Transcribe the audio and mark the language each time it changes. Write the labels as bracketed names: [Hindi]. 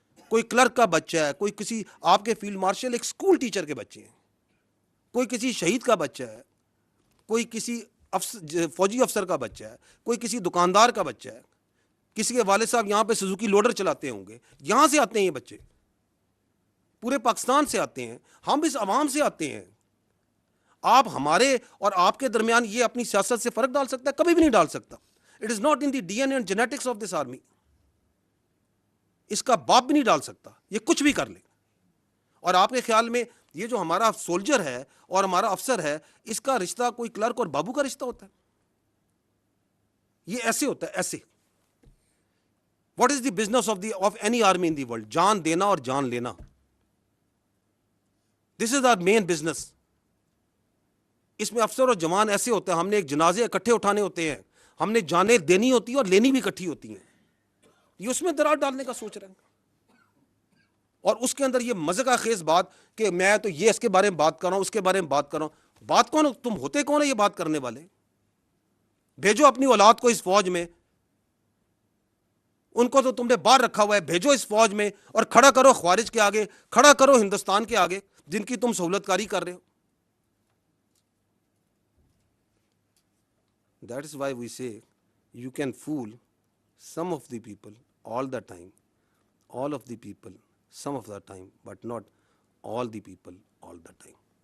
[Urdu] کوئی کلرک کا بچہ ہے, کوئی کسی آپ کے فیلڈ مارشل ایک اسکول ٹیچر کے بچے ہیں, کوئی کسی شہید کا بچہ ہے, کوئی کسی فوجی افسر کا بچہ ہے, کوئی کسی دکاندار کا بچہ ہے, کسی کے والد صاحب یہاں پہ سوزوکی لوڈر چلاتے ہوں گے. یہاں سے آتے ہیں یہ بچے, پورے پاکستان سے آتے ہیں, ہم اس عوام سے آتے ہیں. آپ ہمارے اور آپ کے درمیان یہ اپنی سیاست سے فرق ڈال سکتا ہے؟ کبھی بھی نہیں ڈال سکتا. [English] It is not in the D N A and genetics of this army. [Urdu] اس کا باپ بھی نہیں ڈال سکتا, یہ کچھ بھی کر لے. اور آپ کے خیال میں یہ جو ہمارا سولجر ہے اور ہمارا افسر ہے, اس کا رشتہ کوئی کلرک اور بابو کا رشتہ ہوتا ہے؟ یہ ایسے ہوتا ہے, ایسے. [English] What is the business of any army in the world? [Urdu] جان دینا اور جان لینا. [English] This is our main business. [Urdu] اس میں افسر اور جوان ایسے ہوتے ہیں, ہم نے ایک جنازے اکٹھے اٹھانے ہوتے ہیں, ہم نے جانیں دینی ہوتی ہیں اور لینی بھی اکٹھی ہوتی ہیں. یہ اس میں درار ڈالنے کا سوچ رہے ہیں. اور اس کے اندر یہ مزہ خیز بات کہ میں تو یہ اس کے بارے میں بات کر رہا ہوں, اس کے بارے میں بات کر رہا ہوں. بات کون, تم ہوتے کون ہے یہ بات کرنے والے؟ بھیجو اپنی اولاد کو اس فوج میں, ان کو تو تم نے باہر رکھا ہوا ہے, بھیجو اس فوج میں اور کھڑا کرو خوارج کے آگے, کھڑا کرو ہندوستان کے آگے جن کی تم سہولت کاری کر رہے ہو. [English] That is why we say you can fool some of the people all the time, all of the people some of the time, but not all the people all the time.